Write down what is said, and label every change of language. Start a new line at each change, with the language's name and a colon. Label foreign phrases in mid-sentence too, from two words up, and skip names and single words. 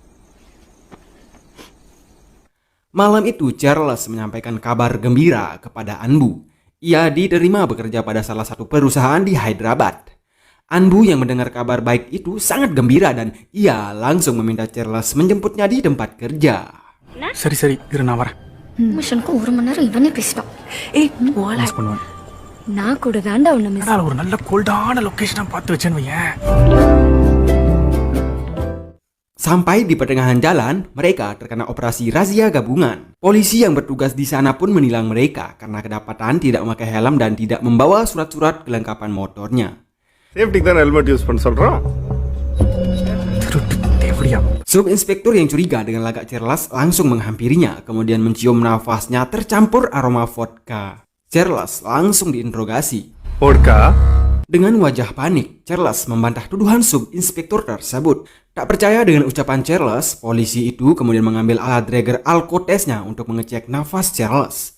Indonesian: Malam itu Charles menyampaikan kabar gembira kepada Anbu. Ia diterima bekerja pada salah satu perusahaan di Hyderabad. Anbu yang mendengar kabar baik itu sangat gembira dan ia langsung meminta Charles menjemputnya di tempat kerja.
Tamil: சரி இரு நான் வரேன். மிஷனுக்கு ஒரு மணி நேரம் இவனே பேசிட்டான். மிஸ் பண்ணுவேன். நான் கூட தாண்டா உன்னை மிஸ். அதனால ஒரு நல்ல கோல்டான லொகேஷனா பார்த்து வச்சேன்னு வையேன்.
Indonesian: Sampai di pertengahan jalan, mereka terkena operasi razia gabungan. Polisi yang bertugas di sana pun menilang mereka karena kedapatan tidak memakai helm dan tidak membawa surat-surat kelengkapan motornya.
English: Safety kan helmet use
Tamil: பண்ண சொல்றோம்.
Indonesian: Subinspektur yang curiga dengan lagak Charles langsung menghampirinya, kemudian mencium nafasnya tercampur aroma vodka. Charles langsung diinterogasi. Vodka? Dengan wajah panik, Charles membantah tuduhan subinspektur tersebut. Tak percaya dengan ucapan Charles, polisi itu kemudian mengambil alat Draeger alkotesnya untuk mengecek nafas Charles.